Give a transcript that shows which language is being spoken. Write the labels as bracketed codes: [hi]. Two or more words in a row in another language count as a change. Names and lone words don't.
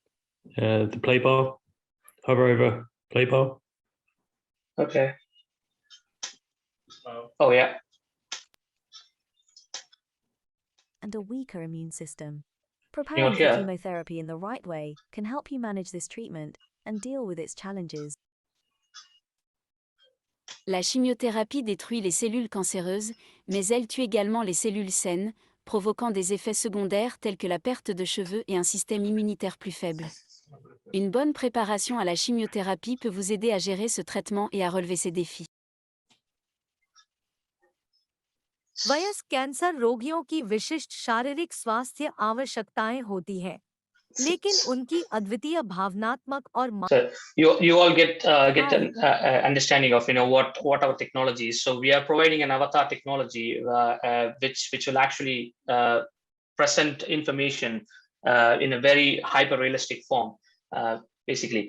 [en] The play bar. Hover over play bar. Okay. Oh yeah. And a weaker immune system. Preparing for chemotherapy in the right way can help you manage this treatment and deal with its challenges. [fr] La chimiothérapie détruit les cellules cancéreuses, mais elle tue également les cellules saines, provoquant des effets secondaires tels que la perte de cheveux et un système immunitaire plus faible. Une bonne préparation à la chimiothérapie peut vous aider à gérer ce traitement et à relever ces défis. [hi] वयस्क कैंसर रोगियों की विशिष्ट शारीरिक स्वास्थ्य आवश्यकताएं होती हैं, लेकिन उनकी अद्वितीय भावनात्मक और [en] So you all get an understanding of what our technology is. So we are providing an avatar technology which will actually present information in a very hyper realistic form, basically.